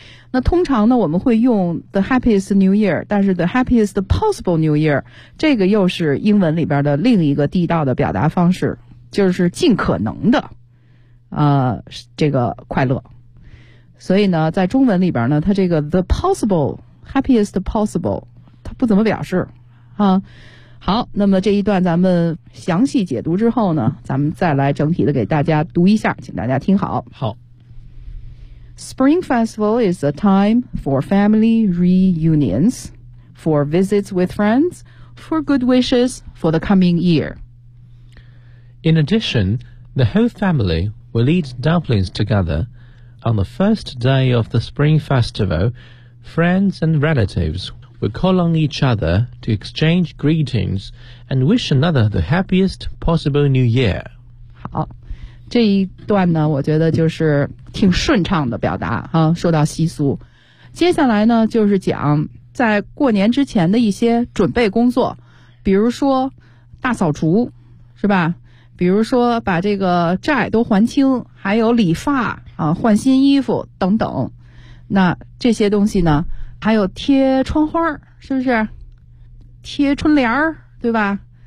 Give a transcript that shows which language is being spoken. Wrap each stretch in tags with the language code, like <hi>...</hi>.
<zh>那通常呢我们会用</zh> <en>the happiest New Year，</en> <zh>但是</zh> <en>the happiest possible New Year</en> <zh>这个又是英文里边的另一个地道的表达方式，就是尽可能的，这个快乐。所以呢在中文里边呢它这个</zh> <en>the possible happiest possible</en> <zh>它不怎么表示啊。好，那么这一段咱们详细解读之后呢，咱们再来整体的给大家读一下，请大家听好。好。</zh> <en>Spring Festival is a time for family reunions, for visits with friends, for good wishes for the coming year. In addition, the whole family will eat dumplings togetherOn the first day of the Spring Festival, friends and relatives will call on each other to exchange greetings and wish another the happiest possible New Year.</en> <zh>好，这一段呢，我觉得就是挺顺畅的表达啊，受到习俗。接下来呢，就是讲在过年之前的一些准备工作，比如说大扫除，是吧？比如说把这个债都还清，还有理发啊，换新衣服等等，那这些东西呢，还有贴窗花，是不是贴春联儿，对吧？</zh>